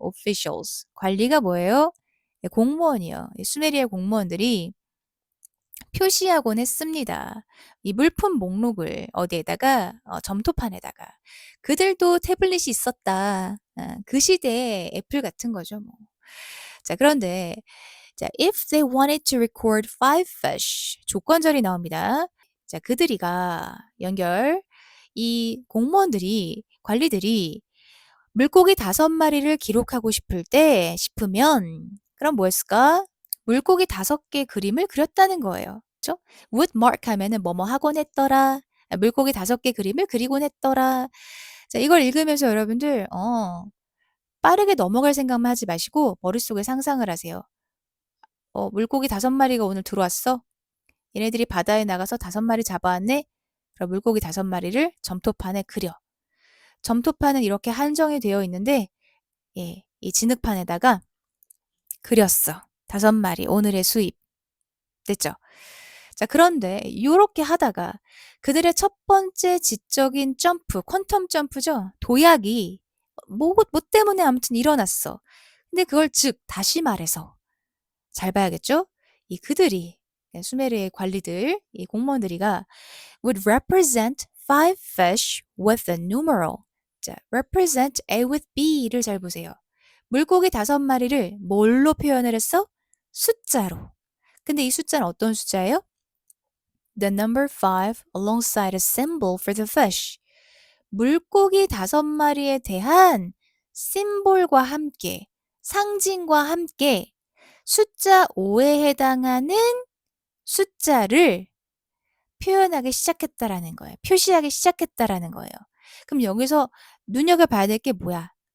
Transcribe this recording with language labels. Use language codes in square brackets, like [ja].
[ko] officials. 관리가 뭐예요? 공무원이요. 수메리아 공무원들이 표시하곤 했습니다. 이 물품 목록을 어디에다가 점토판에다가 그들도 태블릿이 있었다. 그 시대의 애플 같은 거죠. 뭐. 자, 그런데 자, [en] if they wanted to record five fish [ko] 조건절이 나옵니다. 자, 그들이가 연결 이 공무원들이 관리들이 물고기 5마리를 기록하고 싶으면 그럼 뭐 했을까? 물고기 5개 그림을 그렸다는 거예요. 그쵸? [en] would mark [ko] 하면은 뭐뭐 하곤 했더라. 물고기 5개 그림을 그리곤 했더라. 자, 이걸 읽으면서 여러분들 빠르게 넘어갈 생각만 하지 마시고 머릿속에 상상을 하세요. 물고기 5마리가 오늘 들어왔어? 얘네들이 바다에 나가서 5마리 잡아왔네? 그럼 물고기 5마리를 점토판에 그려. 점토판은 이렇게 한정이 되어 있는데 이 진흙판에다가 그렸어. 5마리 오늘의 수입. 됐죠? 자, 그런데 요렇게 하다가 그들의 첫 번째 지적인 점프, 퀀텀 점프죠. 도약이 뭐 때문에 아무튼 일어났어. 근데 그걸 즉 다시 말해서 잘 봐야겠죠? 이 그들이 수메르의 관리들, 이 공무원들이가 [en] would represent five fish with a numeral. [ko] 자, [en] represent A with B [ko] 를 잘 보세요. 물고기 5마리를 뭘로 표현을 했어? 숫자로. 근데 이 숫자는 어떤 숫자예요? [en] The number 5 alongside a symbol for the fish. [ko] 물고기 5마리에 대한 심볼과 함께, 상징과 함께 숫자 5에 해당하는 숫자를 표현하기 시작했다라는 거예요. 표시하기 시작했다라는 거예요. 그럼 여기서 눈여겨봐야 될 게 뭐야?